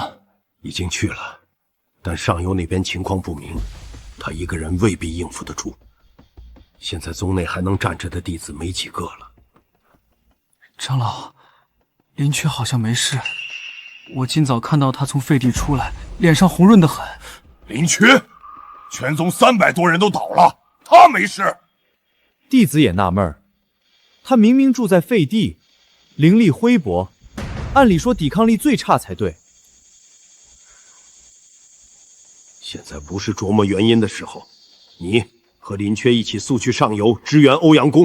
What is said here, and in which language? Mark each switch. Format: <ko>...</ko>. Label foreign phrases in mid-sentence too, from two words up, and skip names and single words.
<zh>已經去了，但上游那邊情況不明，他一個人未必應付得住。現在宗內還能站着的弟子沒幾個了。長老，林缺好像沒事，我今早看到他從廢地出來，臉上紅潤得很。林缺，全宗300多人都倒了，他沒事。弟子也納悶，他明明住在廢地，靈力灰薄，按理說抵抗力最差才對。現在不是琢磨原因的時候，你和林缺一起速去上游支援歐陽公。</zh>